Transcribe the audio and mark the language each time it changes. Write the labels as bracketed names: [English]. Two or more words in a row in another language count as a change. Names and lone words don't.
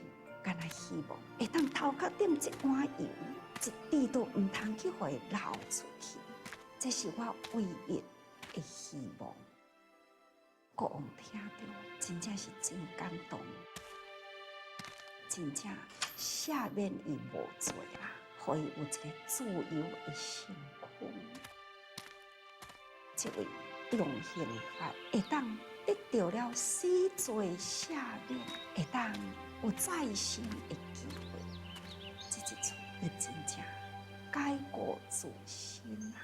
[Min Nan Chinese] 干那希望会当头壳顶一碗油，一滴都唔通去互伊流出去，这是我唯一的希望。国王听到，真正是真感动，真正赦免伊无罪啦，互伊有一个自由的身躯。这位用刑法会当得到了死罪赦免，会当有再生的机会。这一次，伊真正改过自新啊！